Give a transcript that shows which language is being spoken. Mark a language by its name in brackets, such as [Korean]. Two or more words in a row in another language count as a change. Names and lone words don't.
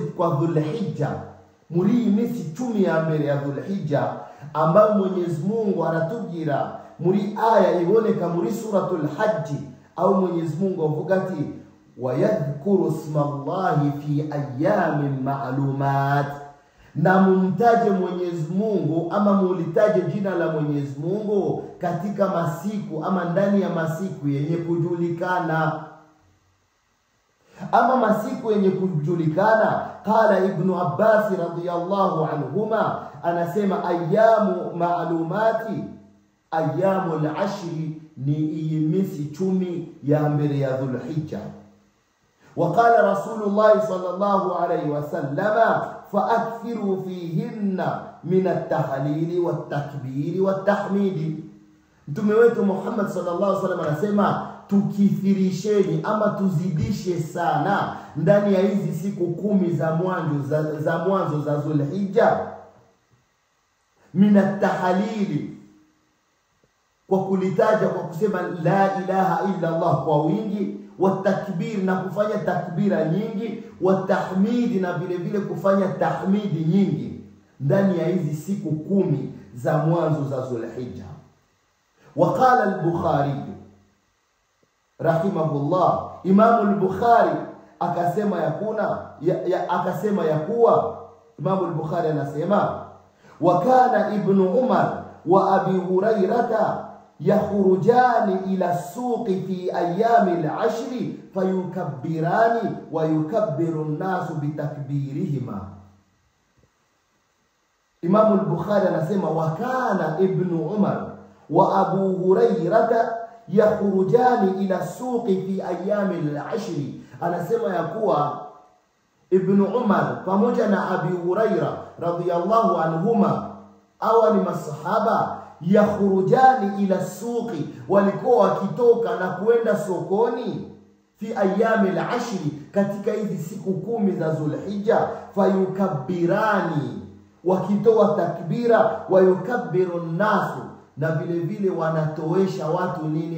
[Swahili] kwa Dhulhijja, [Rundi] muri iyi minsi 10 ya mbere ya [Swahili] Dhulhijja, ambayo Mwenyezi Mungu anatubwira [Rundi] muri aya iboneka muri [Swahili] suratul Hajj, au Mwenyezi Mungu [Rundi] avuga ati [Arabic] ويذكروا اسم الله في أيام معلومات, [Swahili] na mumtaje Mwenyezi Mungu ama mulitaje jina la Mwenyezi Mungu katika masiku ama ndani ya masiku yenye kujulikana. Ama masiku yenye kujulikana, qala Ibn Abbas [Arabic] رضي الله عنهما, [Swahili] anasema [Arabic] أيام معلومات أيام العشر, [Swahili] ni imisi 10 ya mbele ya Dhulhijja. [Arabic] وقال رسول الله صلى الله عليه وسلم فأكثروا فيهن من التهليل والتكبير والتحميد. [Swahili] Mtume wetu Muhammad [Arabic] صلى الله عليه وسلم [Swahili] anasema tukithirisheni ama tuzidishe sana ndani ya hizi siku 10 za mwanzo za Dhulhijja, [Arabic] من التهليل, [Swahili] kwa kulitaja kwa kusema [Arabic] لا إله إلا الله [Swahili] kwa wingi, [Arabic] والتكبير, [Swahili] na kufanya takbira nyingi, [Arabic] والتحميد, [Swahili] na vile vile kufanya tahmidi nyingi ndani ya hizi siku 10 za mwanzo za Dhulhijja. [Arabic] وقال البخاري رحمه الله, [Swahili] Imam al-Bukhari akasema ya kuwa Imam al-Bukhari anasema [Arabic] وكان ابن عمر وأبا هريرة يخرجان إلى السوق في أيام العشر فيكبران ويكبر الناس بتكبيرهما. [Swahili] Imam al-Bukhari anasema [Arabic] وكان ابن عمر وأبا هريرة يخرجان إلى السوق في أيام [Swahili] al-ashri, anasema ya kuwa Ibn Umar pamoja na Abi Huraira [Arabic] رضي الله عنهما, [Swahili] awa ni masahaba, [Arabic] يخرجان إلى السوق, [Swahili] walikuwa wakitoka na kuenda sokoni, [Arabic] في أيام العشر, [Swahili] katika hizi siku 10 za Dhulhijja, fayukabbirani, wakitoa takbira, [Arabic] ويكبر الناس, [Swahili] na vile vile wanatoesha watu nini?